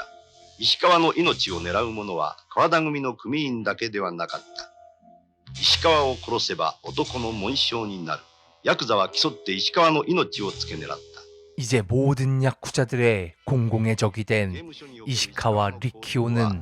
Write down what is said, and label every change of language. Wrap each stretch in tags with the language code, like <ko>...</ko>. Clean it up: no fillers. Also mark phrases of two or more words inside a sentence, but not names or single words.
<ja>石川の命を狙う者は川田組の組員だけではなかった。石川を殺せば男の紋章になる。ヤクザは競って石川の命を付け狙った。</ja> <ko>이제 모든 야쿠자들의 공공의 적이 된 이시카와 리키오는</ko>